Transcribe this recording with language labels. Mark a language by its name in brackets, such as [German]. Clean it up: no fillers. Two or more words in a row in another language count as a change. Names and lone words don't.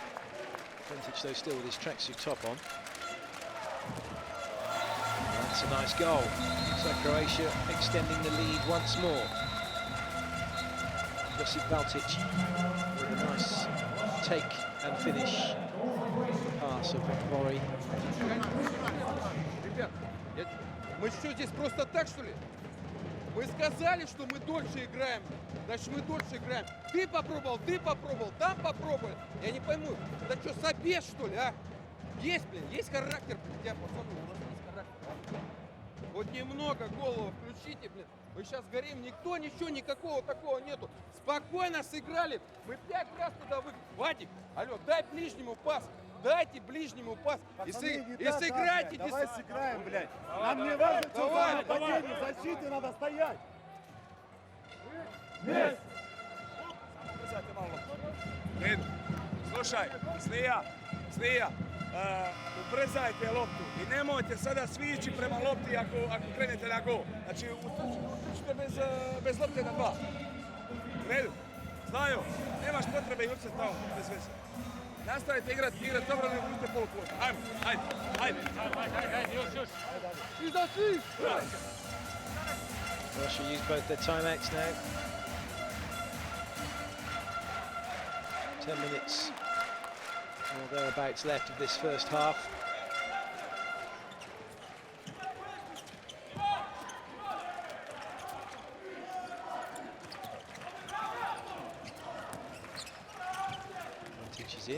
[English] Buntic though still with his tracksuit top on. That's a nice goal. So Croatia extending the lead once more. Josip Valtic with a nice take and finish pass of Vori. [Russian] Ребят, мы что, здесь просто так, что ли? Мы сказали, что мы дольше играем. Значит, мы дольше играем. Ты попробовал, там попробовал. Я не пойму, это что, собес, что ли, а? Есть, блин, есть характер, блин, тебя, пацаны, у нас есть характер. Вот немного голову включите, блин. Мы сейчас горим, никто, ничего, никакого такого нету. Спокойно сыграли. Мы 5 раз туда выиграли. Вадик, алло, дай ближнему пас. Дайте ближнему пас. Пацаны, И сыграйте. давай сыграем, блядь. Нам не важно, что за нападение, в защите надо стоять. Есть! [Croatian] Ubrzajte malo loptu. Redu. Slušaj, Slija, ubrzajte loptu i nemojte sada svi ići prema lopti ako krenete na gol. Znači, utrčite bez lopte na 2. Redu. Znaju, nemaš potrebe i urcati tamo, bez veze. Nastavite igrati dobro, ne uzmite polukvot. Ajde. Još. Izaći! [English] Russia use both their timeouts now. 10 minutes or thereabouts left of this first half. Buntic is in.